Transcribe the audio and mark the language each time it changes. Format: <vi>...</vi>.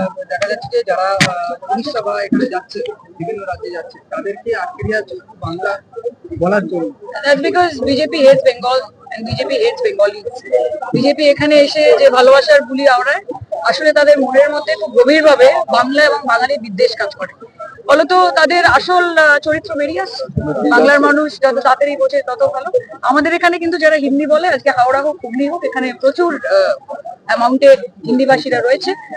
<bn>দেখা যাচ্ছে যে যারা উড়িষ্যা বা এখানে যাচ্ছে, বিভিন্ন রাজ্যে যাচ্ছে, তাদেরকে আটকে দেওয়া বাংলা বলার জন্য।</bn> <en>That's because BJP hates Bengal and BJP hates Bengalis.</en> <bn>BJP এখানে এসে যে ভালোবাসার বুলি আওড়ায়, আসলে তাদের মনের মধ্যে খুব গভীরভাবে বাংলা এবং বাঙালি বিদ্বেষ কাজ করে। ফলত তাদের আসল চরিত্র বেরিয়ে আসছে। বাংলার মানুষ যত তাড়াতাড়ি বোঝে তত ভালো। আমাদের এখানে কিন্তু যারা হিন্দি বলে, আজকে হাওড়া হোক হুগলি হোক, এখানে প্রচুর অ্যামাউন্টে হিন্দিভাষীরা রয়েছে।</bn>